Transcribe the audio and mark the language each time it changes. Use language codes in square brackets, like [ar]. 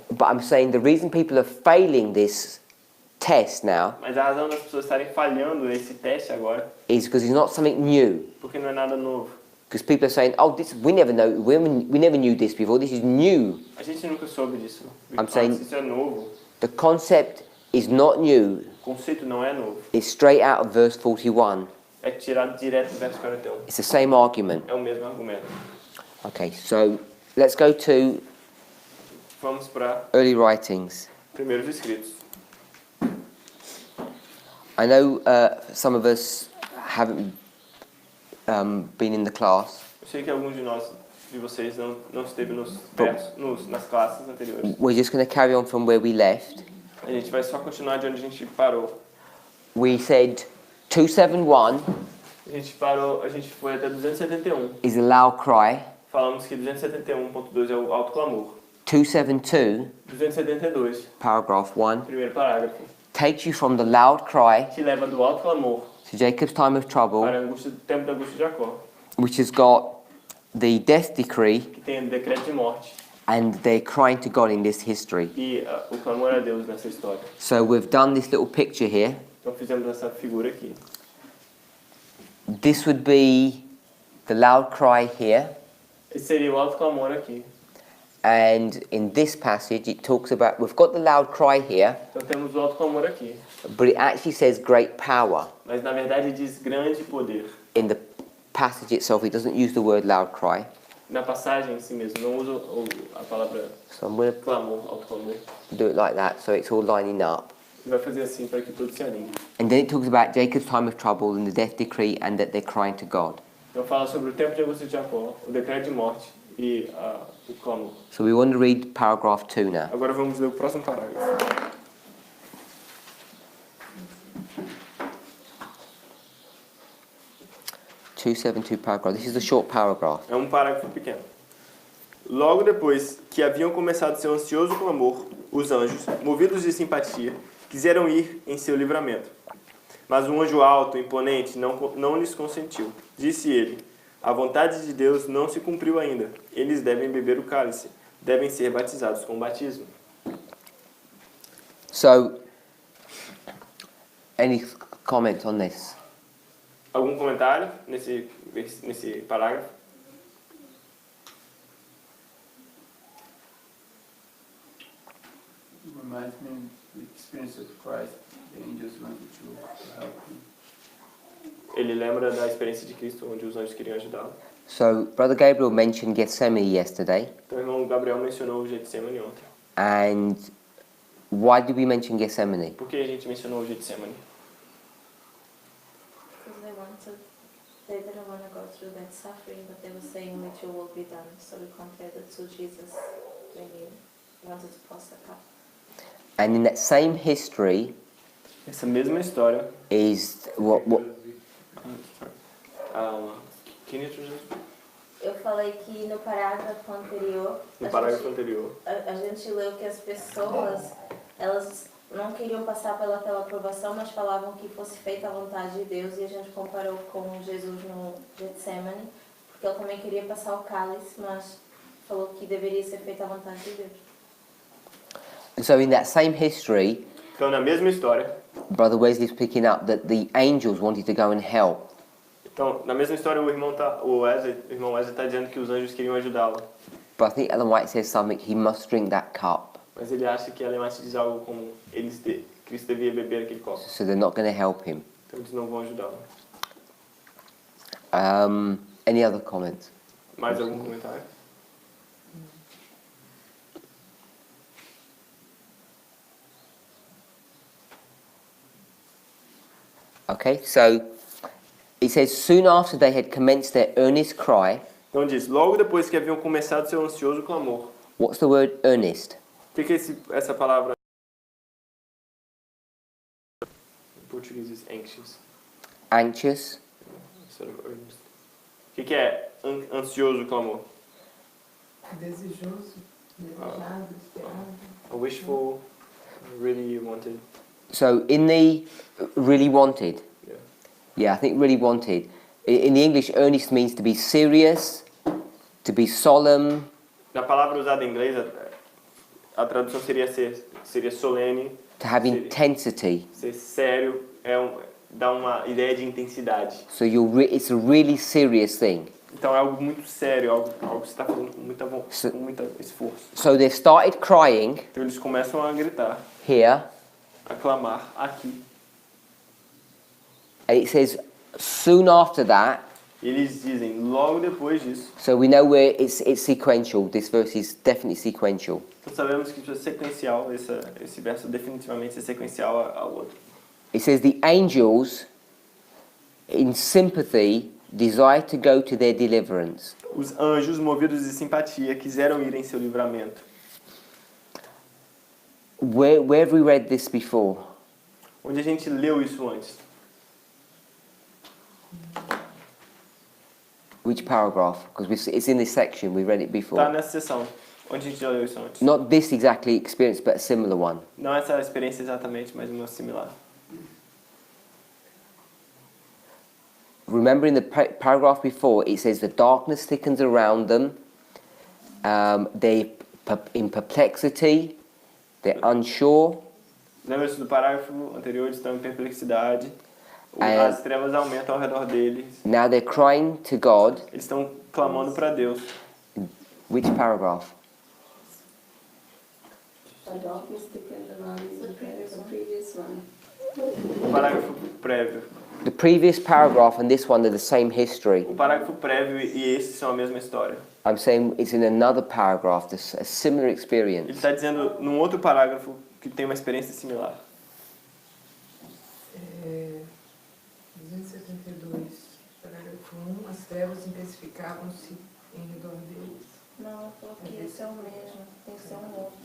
[en] But I'm saying the reason people are failing this test now [pt] Mas a razão das pessoas estarem falhando esse teste agora, [en] is because it's not something new. [pt] porque não é nada novo. [en] Because people are saying, "Oh, this we never know. We never knew this before. This is new." [pt] A gente nunca soube disso. [en] I'm saying- [pt] Isso é novo. [en] The concept is not new. [pt] O conceito não é novo. [en] It's straight out of verse 41. [pt] É tirado direto do verso 41. [en] It's the same argument. [pt] É o mesmo argumento. [en] Okay, so let's go to [pt] Vamos para [en] early writings. [pt] primeiros escritos. [en] I know some of us haven't been in the class. [pt] Eu sei que alguns de vocês não esteve nas classes anteriores. [en] We're just going to carry on from where we left. [pt] A gente vai só continuar de onde a gente parou. [en] We said 271 [pt] A gente foi até 271. [en] is a loud cry. [pt] Falamos que 271.2 é o alto clamor. [en] 272, [pt] 272, [en] paragraph 1, [pt] primeiro parágrafo, [en] takes you from the loud cry [pt] que leva do alto clamor [en] to Jacob's time of trouble, [pt] para o tempo da angústia de Jacó, [en] which has got the death decree, [pt] que tem o decreto de morte [en] and they're crying to God in this history. [pt] e o clamor a Deus nessa história. [en] So we've done this little picture here. [pt] Então fizemos essa figura aqui. [en] This would be the loud cry here, [pt] Esse seria o alto clamor aqui. [en] and in this passage it talks about, we've got the loud cry here, [pt] Então temos o alto clamor aqui. [en] but it actually says great power. [pt] Mas na verdade diz grande poder. [en] In the passage itself it doesn't use the word loud cry. [pt] Na passagem em si mesmo, não usa a palavra [en] So I'm going [pt] clamor, alto clamor. [en] to do it like that so it's all lining up. [pt] E vai fazer assim para que tudo se alinhe. [en] And then it talks about Jacob's time of trouble and the death decree and that they're crying to God. [pt] Então fala sobre o tempo de angústia de Jacó, o decreto de morte e o clamor. [en] So we want to read paragraph 2 now. [pt] Agora vamos ler o próximo parágrafo. [en] 272 paragraph. This is the short paragraph. [pt] É um parágrafo pequeno. Logo depois que haviam começado seu ansioso clamor, os anjos, movidos de simpatia, quiseram ir em seu livramento. Mas um anjo alto, imponente, não lhes consentiu. Disse ele: a vontade de Deus não se cumpriu ainda. Eles devem beber o cálice, devem ser batizados com batismo. [en] So, any comment on this? [pt] Algum comentário nesse parágrafo? [en] Reminds me of the experience of Christ. The angels wanted to help him. [pt] Ele lembra da experiência de Cristo, onde os anjos queriam ajudá-lo. [en] So, Brother Gabriel mentioned Gethsemane yesterday. [pt] Então, o irmão Gabriel mencionou o Getsemane ontem. [en] And why did we mention Gethsemane? [pt] Por que a gente mencionou o Getsemane? [en] Because they didn't want to go through that suffering, but they were saying that your will be done. So we compared it to Jesus when he wanted to pass the cup. And in that same history [pt] Essa mesma história. [en] is what Can you translate? [pt] Eu falei que no parágrafo anterior, No parágrafo anterior, a gente leu que as pessoas, elas não queriam passar pelaquela aprovação, mas falavam que fosse feita a vontade de Deus, e a gente comparou com Jesus no Getsemane, porque ele também queria passar o cálice, mas falou que deveria ser feita a vontade de Deus. [en] so in that same history, [pt] então na mesma história, [en] Brother Wesley's picking up that the angels wanted to go and help. [pt] então na mesma história o irmão Wesley está dizendo que os anjos queriam ajudá-lo. [en] But I think Ellen White says something, he must drink that cup. [pt] Mas ele acha que Ellen White diz algo como Cristo devia beber aquele copo. [en] So they're not going to help him. [pt] Então eles não vão ajudá-lo. [en] Any other comments? [pt] Mais algum comentário? [en] Okay, so it says, soon after they had commenced their earnest cry. [pt] Então diz, logo depois que haviam começado seu ansioso clamor. [en] What's the word earnest? [pt] O que é essa palavra? Em português diz anxious. [en] Anxious. Sort of earnest. [pt] O que é ansioso clamor? Desejoso, desejado, esperado. [en] A wishful, really wanted. So in the really wanted. Yeah. Yeah, I think really wanted. In the English, earnest means to be serious, to be solemn. [pt] Na palavra usada em inglês, a tradução seria solene. [en] To have intensity. [pt] Ser sério, dá uma ideia de intensidade. [en] So it's a really serious thing. [pt] Então é algo muito sério, algo que você está fazendo com muito esforço. [en] So they've started crying. [pt] Então eles começam a gritar. [en] Here. [pt] A clamar aqui. [en] And it says, soon after that. [pt] Eles dizem logo depois disso. [en] So we know where it's sequential. This verse is definitely sequential. [pt] Então sabemos que isso é sequencial. Esse verso definitivamente é sequencial ao outro. [en] It says the angels, in sympathy, desire to go to their deliverance. [pt] Os anjos, movidos de simpatia, quiseram ir em seu livramento. [en] Where have we read this before? [pt] Onde a gente leu isso antes? [en] Which paragraph? Because it's in this section, we read it before. [pt] Está nessa seção. Onde a gente já leu isso antes? [en] Not this exactly experience, but a similar one. [pt] Não essa experiência exatamente, mas uma similar. [en] Remember in the paragraph before, it says the darkness thickens around them. They're in perplexity. They're unsure. [pt] Lembra-se do parágrafo anterior, eles estão em perplexidade. As trevas aumentam ao redor deles. [en] Now they're crying to God. [pt] Eles estão clamando para Deus. [en] Which paragraph? The darkness thickened around the previous one. [pt] O parágrafo prévio. [en] The previous paragraph and this one are the same history. [pt] O parágrafo prévio e esse são a mesma história. [en] I'm saying it's in another paragraph, there's a similar [pt] Ele [en] experience. [pt] está dizendo num outro parágrafo que tem uma experiência similar. 272, parágrafo 1, as trevas intensificavam-se em redor deles. Não, porque esse é o mesmo, tem que ser um outro.